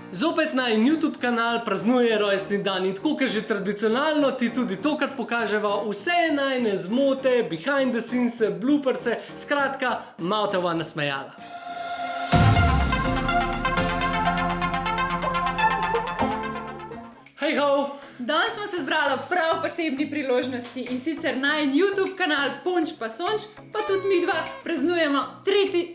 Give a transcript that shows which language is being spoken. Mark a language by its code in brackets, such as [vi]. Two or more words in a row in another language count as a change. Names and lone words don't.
[sl] Zopet naj YouTube kanal praznuje rojstni dan in tako, ker že tradicionalno ti tudi tokrat pokaževa vse najne zmote, [en] behind the scenes, [sl] blooperse, skratka, malo te bova nasmejala. Hej ho! Danes smo se zbrali prav posebni priložnosti in sicer najin YouTube kanal Ponč pa Sonč, pa tudi mi dva praznujemo 3.